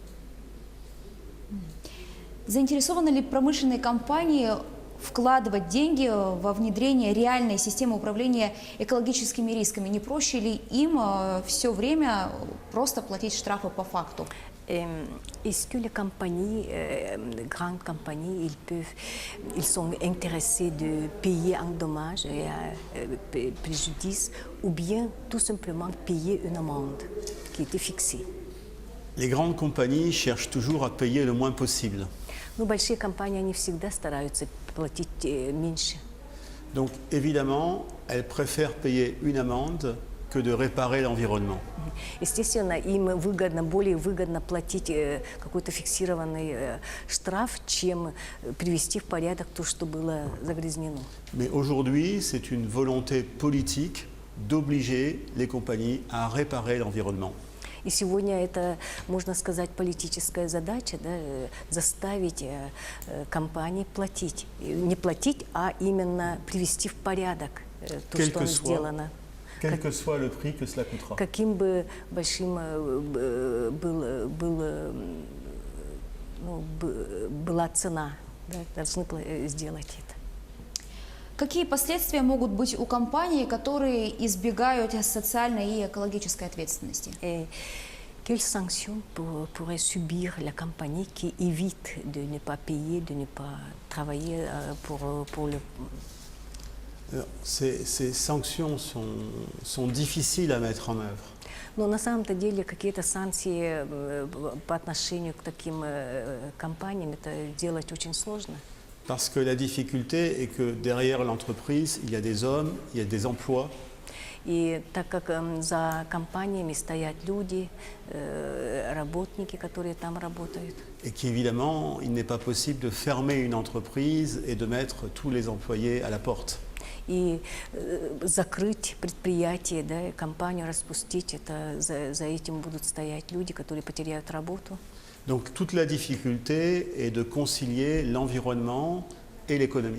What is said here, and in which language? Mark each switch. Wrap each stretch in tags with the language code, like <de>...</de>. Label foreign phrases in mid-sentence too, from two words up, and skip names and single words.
<ru>Заинтересованы ли промышленные компании вкладывать деньги во внедрение реальной системы управления экологическими рисками? Не проще ли им все время просто платить штрафы по факту?</ru> <fr>Est-ce que les compagnies, grandes compagnies, ils sont intéressés de payer en dommages et préjudice, ou bien tout simplement payer une amende qui était fixée? Les grandes compagnies cherchent toujours à payer le moins possible.</fr> <ru>Но большие компании, они всегда стараются платить меньше.</ru> <fr>Donc évidemment, elles préfèrent payer une amende que de réparer l'environnement.</fr> <ru>Естественно, им более выгодно платить какой-то фиксированный штраф, чем привести в порядок то, что было загрязнено.</ru> <fr>Mais aujourd'hui, c'est une volonté politique d'obliger les compagnies à réparer l'environnement.</fr> <ru>И сегодня это, можно сказать, политическая задача, да, заставить компании платить. Не платить, а именно привести в порядок то, что сделано.</ru> <fr>Quel que soit le prix que cela coûtera.</fr> <ru>Каким бы большим была цена, да, должны сделать это. Какие последствия могут быть у компаний, которые избегают социальной и экологической ответственности?</ru> <fr>Quelles sanctions pourrait subir la compagnie qui évite de ne pas payer, de ne pas travailler pour le... Ces sanctions sont difficiles à mettre en œuvre.</fr> <ru>Но на самом-то деле какие-то санкции по отношению к таким компаниям это делать очень сложно.</ru> <fr>Parce que la difficulté est que derrière l'entreprise, il y a des hommes, il y a des emplois.</fr> <ru>И так как за компаниями стоят люди, работники, которые там работают.</ru> <fr>Et qu'évidemment, il n'est pas possible de fermer une entreprise et de mettre tous les employés à la porte.</fr> <ru>И закрыть предприятие, да, компанию распустить, это за этим будут стоять люди, которые потеряют работу.</ru> <fr>Donc toute la difficulté est de concilier l'environnement et l'économie.</fr>